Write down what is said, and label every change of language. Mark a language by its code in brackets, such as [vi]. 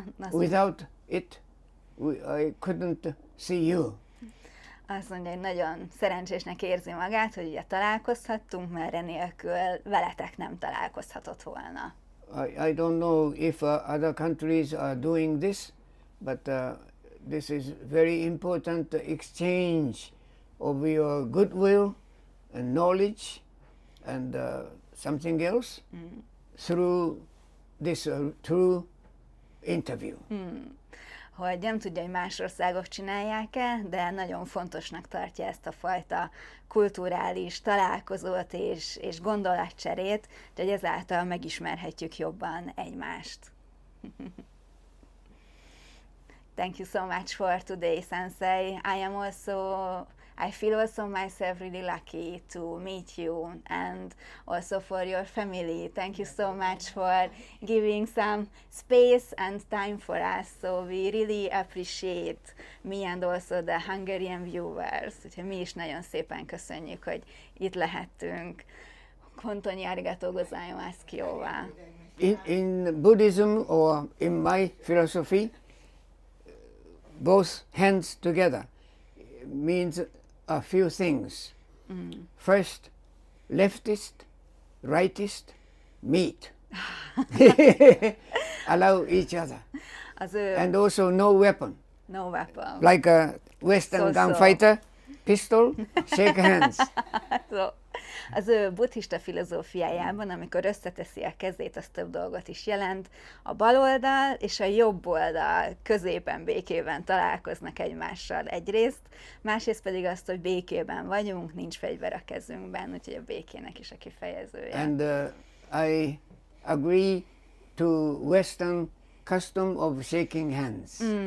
[en] Without it, I couldn't see you. [hu] Azt mondja, hogy nagyon szerencsésnek érzi magát, hogy ugye találkozhattunk, mert enélkül veletek nem találkozhatott volna. [en] I don't know if other countries are doing this, but this is very important exchange of your goodwill and knowledge and something else through this true interview. [hu] Hogy nem tudja, hogy más országok csinálják-e, de nagyon fontosnak tartja ezt a fajta kulturális találkozót és gondolatcserét, hogy ezáltal megismerhetjük jobban egymást. [en] Thank you so much for today, Sensei. I feel also myself really lucky to meet you and also for your family. Thank you so much for giving some space and time for us. So we really appreciate me and also the Hungarian viewers. [hu] Úgyhogy mi is nagyon szépen köszönjük, hogy itt lehettünk. [ja] Honton arigatou gozaimasu, kihova. [en] In Buddhism or in my philosophy, both hands together means a few things. First, leftist, rightist, meet. Allow each other. And also no weapon. No weapon. Like a Western So-so. gunfighter, pistol, shake hands. [hu] So, az ő buddhista filozófiájában, amikor összeteszi a kezét, az több dolgot is jelent. A bal oldal és a jobb oldal középen, békében találkoznak egymással egyrészt, másrészt pedig azt, hogy békében vagyunk, nincs fegyver a kezünkben, úgyhogy a békének is a kifejezője. [en] And I agree to Western custom of shaking hands.